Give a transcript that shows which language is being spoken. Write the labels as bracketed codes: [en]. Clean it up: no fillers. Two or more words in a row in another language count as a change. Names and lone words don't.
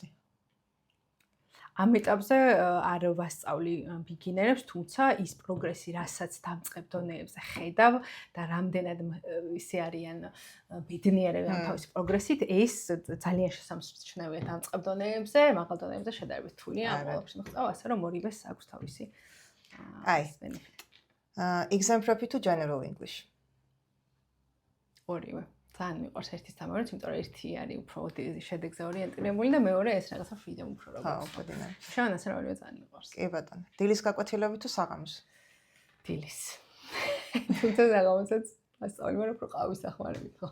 [ka] ამ ეტაპზე არ ვასწავლი ბიგინერებს, თუმცა ის პროგრესი, რასაც დამწყებ დონეებზე ხედავ და რამდენად ისე არიან ბედნიერები ამ თავისი პროგრესით, ეს ძალიან შესამჩნევია დამწყებ დონეებზე, მაღალ დონეებზე შედარებით რთულია ამ ყველაფერს მოხდა, ასე რომ ორივეს აქვს თავისი ბენეფიტი. [en] Exam prep თუ general English? [ka] ორივე. ძალიან მიყვარს ერთის თამარიც, იმიტომ რომ ერთი არის უფრო შედეგზე ორიენტირებული და მეორე ეს რაღაცა freedom უფრო როგორც. ხო, ბედნიერი. შენ ასე ორივე ძალიან მიყვარს. კი ბატონო. დილის გაკვეთილები თუ საღამოს? დილის. თუმცა საღამოსაც ასწავლი, მაგრამ უფრო ყავის დახმარებით ხო.